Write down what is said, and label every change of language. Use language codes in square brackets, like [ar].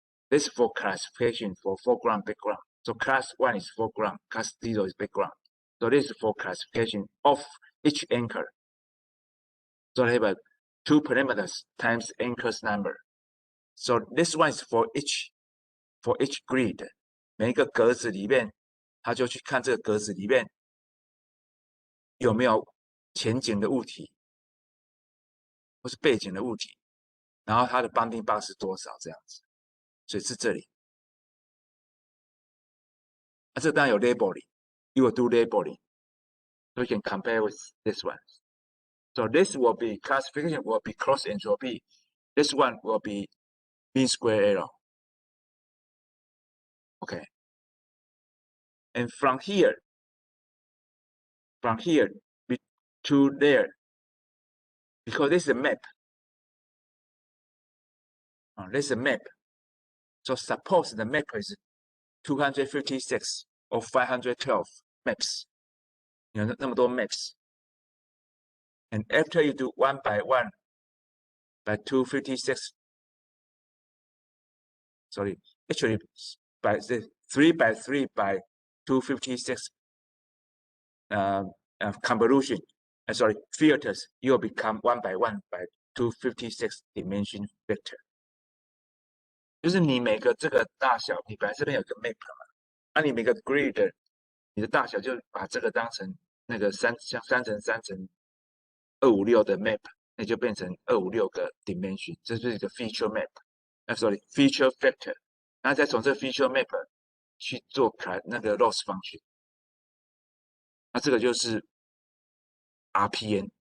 [en] This is for classification for foreground, background. So class 1 is foreground, class 0 is background. So this is for classification of each anchor. So I have 2 parameters times anchor's number. So this one is for each grid. [zh] 每一个格子里面，他就去看这个格子里面有没有前景的物体，或是背景的物体，然后它的 bounding box 是多少这样子。所以是这里。这当然有 labeling. [en] You will do labeling. So you can compare with this one. So this will be classification will be cross entropy. This one will be mean square error. Okay. And from here to there, because this is a map. This is a map. So suppose the map is 256 or 512 maps. [zh] 有那么多 [en] maps. And after you do 1 by 1 by 256, sorry, actually by the 3 by 3 by 256 convolution, sorry, filters, you'll become 1 by 1 by 256 dimension vector. [zh] 就是你每个这个大小，你本来这边有个 map 嘛，那你每个 grid 你的大小就把这个当成那个像3乘3乘256的 map， 那就变成256个 dimension， 这是一个 feature map， sorry feature vector， 然后再从这个 feature map 去做那个 loss function， 那这个就是 RPN。